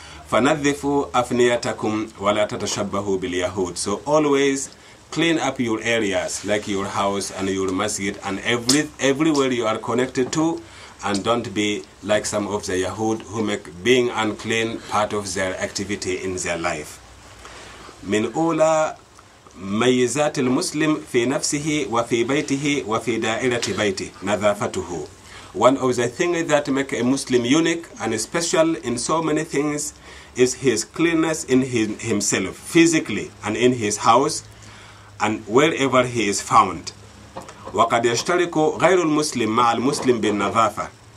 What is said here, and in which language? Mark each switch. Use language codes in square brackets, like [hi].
[ar] فَنَذِّفُوا أَفْنِيَتَكُمْ وَلَا تَتَشَبَّهُوا بِالْيَهُودِ. [en] So always clean up your areas, like your house and your masjid and everywhere you are connected to, and don't be like some of the Yahud who make being unclean part of their activity in their life. [ar] من أولى ميزات المسلم في نفسه وفي بيته وفي دائرة بيته نظافته. [en] One of the things that make a Muslim unique and special in so many things is his cleanness in himself, physically and in his house and wherever he is found. [ar] وَقَدْ يَشْتَرِكُ غَيْرُ الْمُسْلِمِ مَعَ الْمُسْلِمِ بِالنَّظَافَةِ.